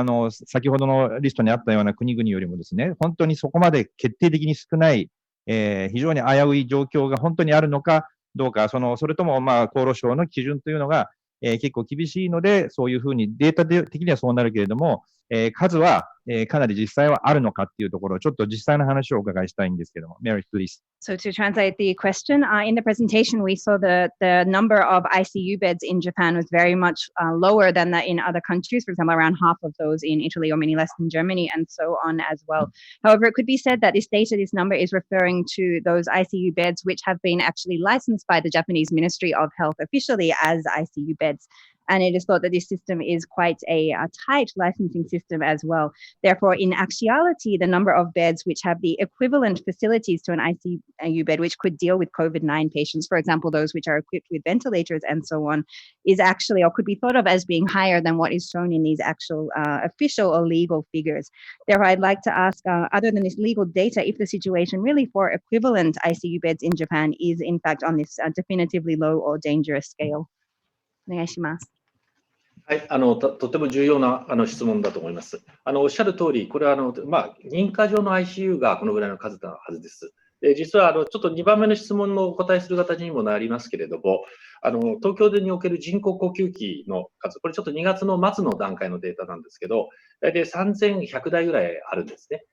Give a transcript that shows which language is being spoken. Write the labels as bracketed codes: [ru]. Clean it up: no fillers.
[ja] 先ほどのリストにあったような国々よりもですね、本当にそこまで決定的に少ない、非常に危うい状況が本当にあるのかどうか、それともまあ厚労省の基準というのが、結構厳しいので、そういうふうにデータ的にはそうなるけれども、数は、かなり実際はあるのかっていうところをちょっと実際の話をお伺いしたいんですけども。 [en] Mary, please. So to translate the question, in the presentation, we saw the number of ICU beds in Japan was very much lower than that in other countries. For example, around half of those in Italy or many less in Germany and so on as well. However, it could be said that this number is referring to those ICU beds which have been actually licensed by the Japanese Ministry of Health officially as ICU beds. And it is thought that this system is quite a tight licensing system as well. Therefore, in actuality, the number of beds which have the equivalent facilities to an ICU bed, which could deal with COVID-19 patients, for example, those which are equipped with ventilators and so on, is actually or could be thought of as being higher than what is shown in these actual official or legal figures. Therefore, I'd like to ask, other than this legal data, if the situation really for equivalent ICU beds in Japan is in fact on this definitively low or dangerous scale. [ja] お願いします。はい、とても重要な質問だと思います。おっしゃる通り、これはまあ、認可上の ICU がこのぐらいの数なはずです。実はちょっと2番目の質問のお答えする形にもなりますけれども、東京でにおける人工呼吸器の数、これちょっと2月の末の段階のデータなんですけど、大体3100台ぐらいあるんですね。